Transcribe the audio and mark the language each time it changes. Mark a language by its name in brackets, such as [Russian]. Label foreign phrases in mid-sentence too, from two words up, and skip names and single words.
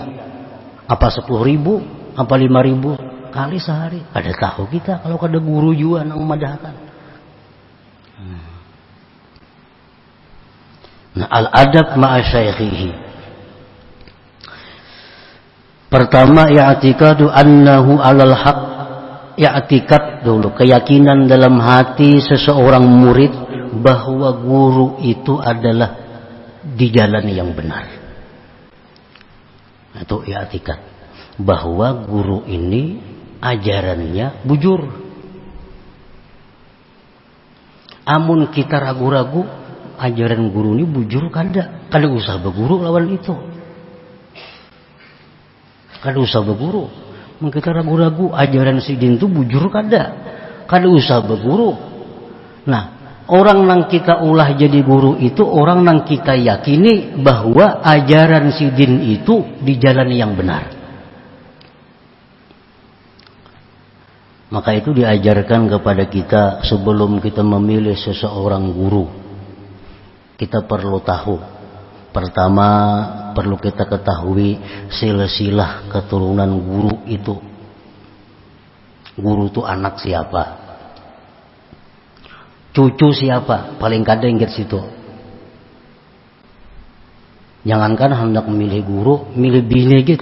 [Indonesian] Apa 10.000? Apa 5.000? [Banjar] Kali sehari, ada tahu kita kalau ada guru juga nang madahkan. [Arabic] Nah, الأدب مع شيخه. Pertama, اعتقاده أنه على الحق. [Indonesian] I'tikad dulu, keyakinan dalam hati seseorang murid bahwa guru itu adalah di jalan yang benar. Itu i'tikad bahwa guru ini ajarannya bujur. [Banjar] Amun kita ragu-ragu ajaran guru ini bujur, kada usah berguru lawan itu. Kada usah berguru. Mun kita ragu-ragu ajaran sidin itu bujur, kada usah berguru. [Indonesian] Nah, orang nang kita ulah jadi guru itu orang nang kita yakini bahwa ajaran sidin itu di jalan yang benar. Maka itu diajarkan kepada kita sebelum kita memilih seseorang guru. Kita perlu tahu. Pertama, perlu kita ketahui silsilah keturunan guru itu. Guru itu anak siapa? Cucu siapa? [Banjar] Paling kada ingat situ. [Indonesian] Jangankan hendak memilih guru, milih bini gitu.